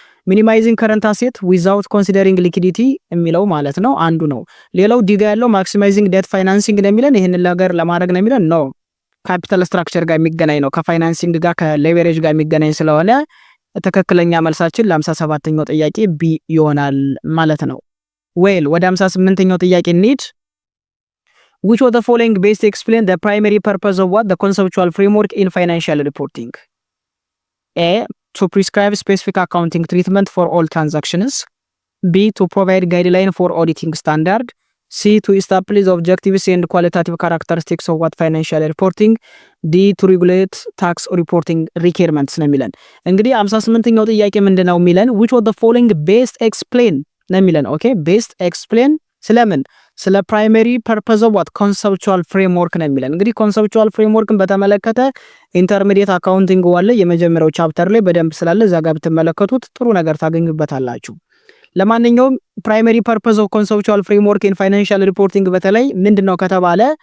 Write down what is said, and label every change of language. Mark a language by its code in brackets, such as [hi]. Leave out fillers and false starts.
[am] ሚኒማይዚንግ ከረንት አሴት ዊዛውት ኮንሲደሪንግ ሊኩዲቲ የሚለው ማለት ነው አንዱ ነው። ሌላው ዲጋ ያለው ማክሲማይዚንግ ዴት ፋይናንሲንግ ነው የሚለን ይሄንን ነገር ለማድረግ ነው የሚለን ነው። ካፒታል ስትራክቸር ጋር የሚገናኝ ነው ከፋይናንሲንግ ጋር ከሌቨሬጅ ጋር የሚገናኝ ስለሆነ ትክክለኛ መልሳችን ለ57ኛው ጥያቄ ቢ ይሆናል ማለት ነው። ዌል ወደ 58ኛው ጥያቄ እንሂድ። [en] which of the following best explain the primary purpose of what the conceptual framework in financial reporting? A. To prescribe specific accounting treatment for all transactions. B. To provide guideline for auditing standard. C. To establish objectives and qualitative characteristics of what financial reporting. D. To regulate tax reporting requirements [am] ነው የሚለን። እንግዲህ 58ኛው ጥያቄ ምንድነው የሚለን [en] which of the following best explain [am] ነው የሚለን። ኦኬ [en] best explain [am] ስለምን ስለ ፕራይመሪ ፐርፐዝ ኦፍ ዋት ኮንሰፕቹዋል ፍሬምወርክ ነው የሚለን። እንግዲህ ኮንሰፕቹዋል ፍሬምወርክን በተመለከተ ኢንተርሚዲየት አካውንቲንግ ዋለ የመጀመሪያው ቻፕተር ላይ በደንብ ስላለ እዛ ጋር ብትመለከቱት ጥሩ ነገር ታገኙበታላችሁ። ለማንኛውም ፕራይመሪ ፐርፐዝ ኦፍ ኮንሰፕቹዋል ፍሬምወርክ ኢን ፋይናንሻል ሪፖርቲንግ በተለይ ምንድነው ከተባለ